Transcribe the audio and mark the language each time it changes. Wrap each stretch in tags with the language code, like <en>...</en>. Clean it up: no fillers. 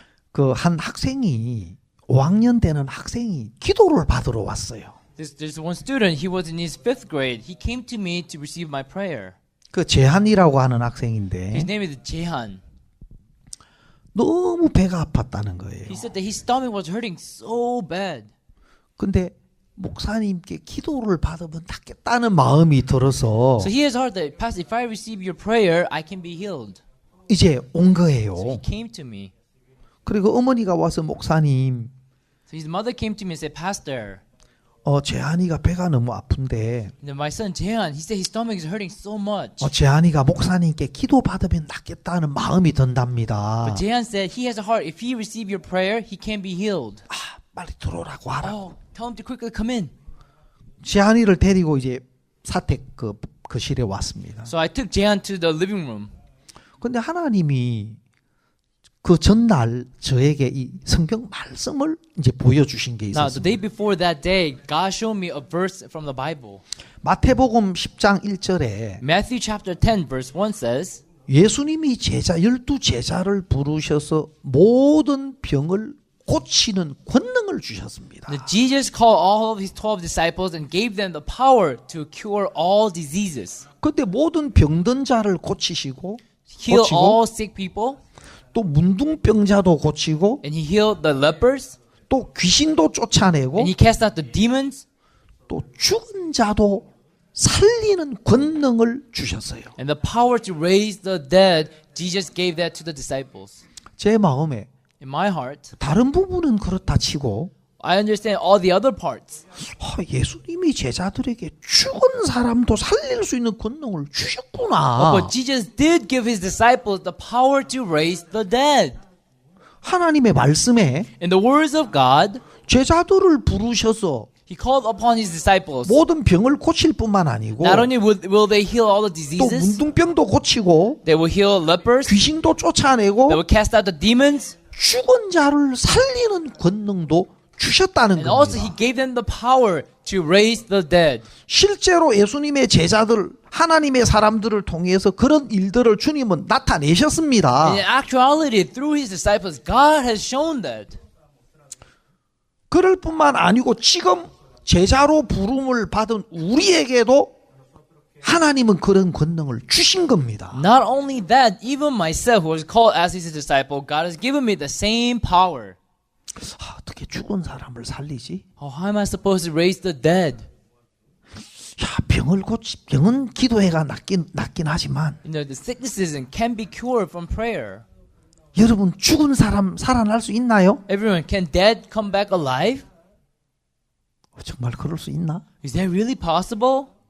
<ko>그 한 학생이 5학년 되는 학생이 기도를 받으러 왔어요.</ko> <en>There's one student. He was in his 5th grade. He came to me to receive my prayer.</en> <ko>그 재한이라고 하는</ko> <en>His</en> <ko>학생인데</ko> <en>name is Jehan.</en> <ko>너무 배가 아팠다는 거예요.</ko> <en>He said that his stomach was hurting so bad.</en> <ko>근데 목사님께 기도를 받으면 낫겠다는 마음이 들어서</ko> <en>So he has heard that, Pastor, if I receive your prayer, I can be healed.</en> <ko>이제 온</ko> <en>So he</en> <ko>거예요.</ko> <en>came to me.</en> <ko>그리고 어머니가 와서 목사님,</ko> <en>So his mother came to me and said, Pastor,</en> <ko>재한이가 배가 너무 아픈데</ko> <en>my son Jehan, he said his stomach is hurting so much.</en> <ko>재한이가 목사님께 기도 받으면 낫겠다는 마음이 든답니다.</ko> <en>But Jehan said he has a heart. If he receive your prayer, he can be healed.</en> <ko>빨리 들어오라고 하라.</ko> <en>Oh, tell him to quickly come in.</en> <ko>재한이를 데리고 이제 사택 거실에 왔습니다.</ko> <en>So I took Jehan to the living room.</en> <ko>근데 하나님이 그 전날 저에게 이 성경 말씀을 이제 보여주신 게</ko> <en>Now, the</en> <ko>있었습니다.</ko> <en>day before that day, God showed me a verse from the Bible.</en> <ko>마태복음 10장 1절에</ko> <en>Matthew chapter 10, verse 1 says,</en> <ko>예수님이 12제자를 부르셔서 모든 병을 고치는 권능을 주셨습니다.</ko> <en>that Jesus called all of his 12 disciples and gave them the power to cure all diseases,</en> <ko>그때 모든 병든 자를 고치시고</ko> <en>heal</en> <ko>고치고</ko> <en>all sick people,</en> <ko>또 문둥병자도 고치고</ko> <en>and he healed the lepers,</en> <ko>또 귀신도 쫓아내고</ko> <en>and he cast out the demons,</en> <ko>또 죽은 자도 살리는 권능을 주셨어요.</ko> <en>and the power to raise the dead. Jesus gave that to the disciples.</en> <ko>제 마음에</ko> <en>In my heart,</en> <ko>다른 부분은 그렇다 치고</ko> <en>I understand all the other parts.</en> <ko>예수님이 제자들에게 죽은 사람도 살릴 수 있는 권능을 주셨구나.</ko> <en>But Jesus did give his disciples the power to raise the dead.</en> <ko>하나님의 말씀에</ko> <en>In the words of God,</en> <ko>제자들을 부르셔서</ko> <en>he called upon his disciples.</en> <ko>모든 병을 고칠 뿐만 아니고</ko> <en>Not only will they heal all the</en> <ko>또</ko> <en>diseases,</en> <ko>문둥병도 고치고</ko> <en>they will heal lepers,</en> <ko>귀신도</ko> <en>they</en> <ko>쫓아내고</ko> <en>will cast out the demons,</en> <ko>죽은 자를 살리는 권능도 주셨다는</ko> <en>and also he</en> <ko>겁니다.</ko> <en>gave them the power to raise the dead.</en> <ko>실제로 예수님의 제자들, 하나님의 사람들을 통해서 그런 일들을 주님은 나타내셨습니다.</ko> <en>In actuality, through his disciples, God has shown that.</en> <ko>그럴 뿐만 아니고 지금 제자로 부름을 받은 우리에게도 하나님은 그런 권능을 주신 겁니다.</ko> <en>Not only that, even myself, who was called as his disciple, God has given me the same power.</en> <ko>어떻게 죽은 사람을 살리지?</ko> <en>How am I supposed to raise the dead?</en> <ko>병은 기도해가 낫긴 하지만</ko> <en>You know, the sicknesses can be cured from prayer.</en> <ko>여러분 죽은 사람 살아날 수 있나요?</ko> <en>Everyone, can dead come back alive?</en> <ko>정말 그럴 수 있나?</ko> <en>Is that really possible?</en>